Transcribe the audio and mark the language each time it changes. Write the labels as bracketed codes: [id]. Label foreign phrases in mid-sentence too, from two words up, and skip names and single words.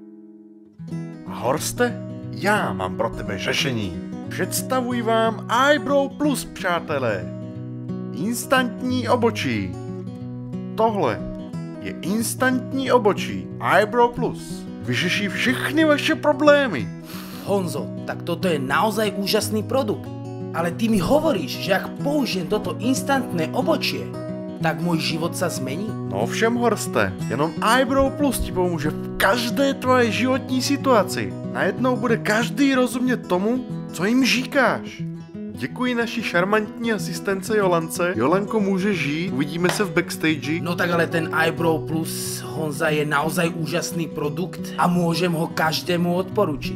[cs] A Horste, já mám pro tebe řešení. Představuji vám Eyebrow Plus, přátelé. Instantní obočí. Tohle je instantní obočí Eyebrow Plus. Vyřeší všechny vaše problémy. [sk] Honzo, tak toto je naozaj úžasný produkt. Ale ty mi hovoríš, že ak použijem toto instantné obočie, tak môj život sa zmení? [cs] No ovšem, Horste, jenom Eyebrow Plus ti pomůže v každé tvoje životní situaci. Najednou bude každý rozumět tomu, co jim říkáš. Děkuji naší šarmantní asistence Jolance. Jolanko, může žít, uvidíme se v backstage. [sk] No tak ale ten Eyebrow Plus, Honza, je naozaj úžasný produkt a môžem ho každému odporučiť.